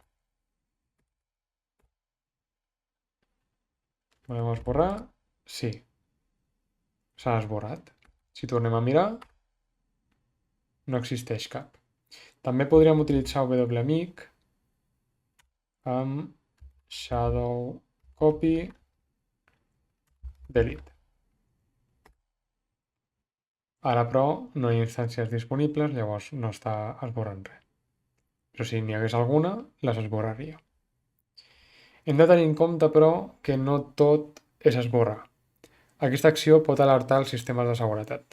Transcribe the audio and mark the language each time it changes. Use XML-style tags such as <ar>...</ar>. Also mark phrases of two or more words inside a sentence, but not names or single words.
<ca>Volem esborrar? Sí. S'ha esborrat. Si tornem a mirar, no existeix cap. També podríem utilitzar wmic amb</ca> <en>shadow copy delete.</en> <ca>Ara, però, no hi ha instàncies disponibles, llavors no està esborrant res. Però si n'hi hagués alguna, les esborraria. Hem de tenir en compte, però, que no tot és esborrar. Aquesta acció pot alertar els sistemes de seguretat.</ca>